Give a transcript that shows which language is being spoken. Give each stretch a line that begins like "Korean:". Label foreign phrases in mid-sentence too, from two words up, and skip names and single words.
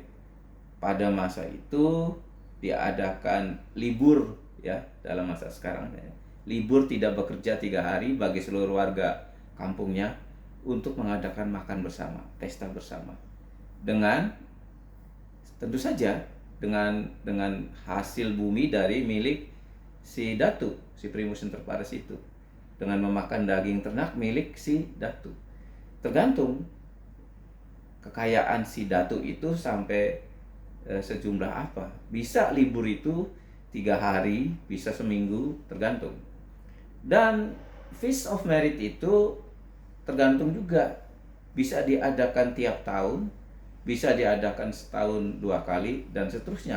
Indonesian: Pada masa itu diadakan libur ya, dalam masa sekarang ya. Libur tidak bekerja 3 hari bagi seluruh warga kampungnya untuk mengadakan makan bersama, pesta bersama. Dengan tentu saja dengan hasil bumi dari milik si datu, si
Latin: primus inter pares
Indonesian: itu, dengan memakan daging ternak milik si datu. Tergantung kekayaan si datu itu sampai sejumlah apa. Bisa libur itu 3 hari, bisa seminggu, tergantung. Dan
English: Feast of Merit
Indonesian: itu tergantung juga, bisa diadakan tiap tahun, bisa diadakan setahun 2 kali, dan seterusnya.